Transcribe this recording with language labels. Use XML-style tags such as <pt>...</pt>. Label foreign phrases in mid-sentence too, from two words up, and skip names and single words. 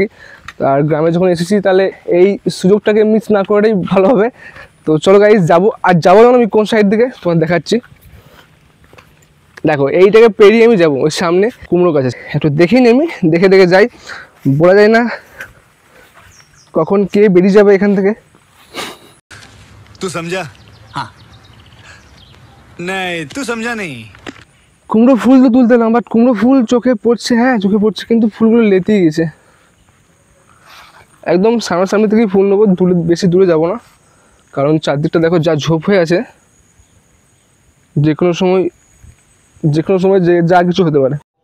<bn>আর গ্রামে যখন এসেছি তাহলে এই সুযোগটাকে মিস না করাটাই ভালো হবে। তো চলো গাইস যাবো। আর যাবো যখন আমি কোন সাইড দিকে তোমার দেখাচ্ছি। দেখো এইটাকে পেরিয়ে আমি যাবো ওই সামনে কুমড়ো গাছ আছে, একটু দেখে নিই। আমি দেখে দেখে যাই, বলা যায় না কখন কে বেরিয়ে যাবে এখান থেকে।</bn> <hi>तू समझा? हाँ नहीं तू समझा नहीं।</hi> <bn>কুমড়ো ফুল তো তুলতে না, বাট কুমড়ো ফুল চোখে পড়ছে। হ্যাঁ চোখে পড়ছে, কিন্তু ফুলগুলো লেতেই গেছে। একদম সামনাসামনি থেকেই ফুল নেবো, দূরে বেশি দূরে যাব না, কারণ চারদিকটা দেখো যা ঝোপ হয়ে আছে। যে কোনো সময় যে যা কিছু হতে পারে।</bn>